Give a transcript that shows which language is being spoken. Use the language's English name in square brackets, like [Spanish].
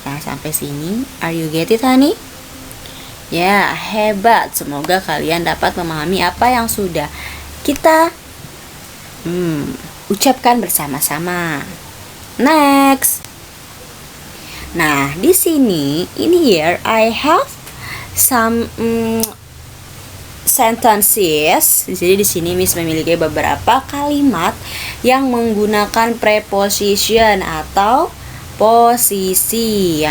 [Indonesian] Nah, sampai sini, [English] are you get it, honey? [Indonesian] Ya, hebat. Semoga kalian dapat memahami apa yang sudah kita ucapkan bersama-sama. [English] Next. [Indonesian] Nah, di sini, [English] in here, I have some sentences. [Indonesian] Jadi di sini Miss memiliki beberapa kalimat yang menggunakan preposition atau posisi.